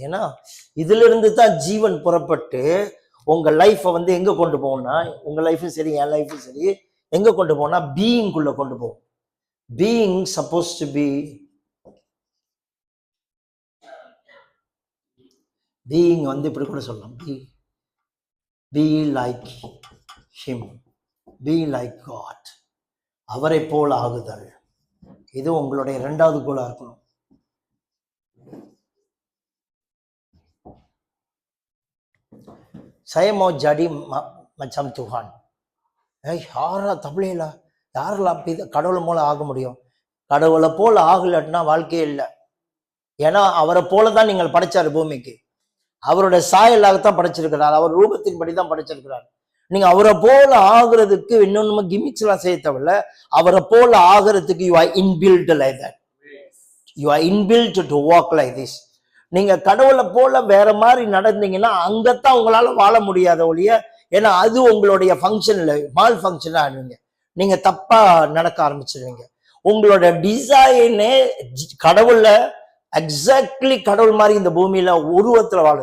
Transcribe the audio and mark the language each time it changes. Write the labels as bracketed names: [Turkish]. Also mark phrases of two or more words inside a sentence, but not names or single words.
[Tamil] ஏன்னா இதிலிருந்து தான் ஜீவன் புறப்பட்டு உங்கள் லைஃப்பை வந்து எங்கே கொண்டு போகும்னா, உங்கள் லைஃபும் சரி என் லைஃபும் சரி எங்கே கொண்டு போகும்னா பீயிங்குள்ளே கொண்டு போகும். [English] being supposed to being [Tamil] வந்து இப்படி கூட சொல்லலாம், [English] be like him, be like God, [Tamil] அவரை போல் ஆகுதல். இது உங்களுடைய 2வது கோலா இருக்கணும். [Malay] Saya mau jadi macam Tuhan. [Tamil] யாரா தமிழில் யாரெல்லாம் கடவுளை போல ஆக முடியும்? கடவுளை போல ஆகலன்னா வாழ்க்கையே இல்லை. ஏன்னா அவரை போல தான் நீங்கள் படைச்சாரு பூமிக்கு. அவருடைய சாயலாகத்தான் படைச்சிருக்கிறார், அவர் ரூபத்தின்படி தான் படைச்சிருக்கிறார். நீங்க அவரை போல ஆகுறதுக்கு இன்னொன்னு கிமிக்ஸ் எல்லாம் செய்ய தேவையில்ல. அவரை போல ஆகுறதுக்கு [English] you are inbuilt like that. you are inbuilt to walk like this. [Tamil] நீங்க கடவுளை போல வேற மாதிரி நடந்தீங்கன்னா அங்கத்தான் உங்களால வாழ முடியாத ஒழிய, ஏன்னா அது உங்களுடைய ஃபங்க்ஷன்ல மால் ஃபங்க்ஷன் ஆடுவீங்க, நீங்க தப்பா நடக்க ஆரம்பிச்சிருவீங்க. உங்களோட டிசைனே கடவுள்ல எக்ஸாக்ட்லி கடவுள் மாதிரி இந்த பூமியில உருவத்துல வாழ.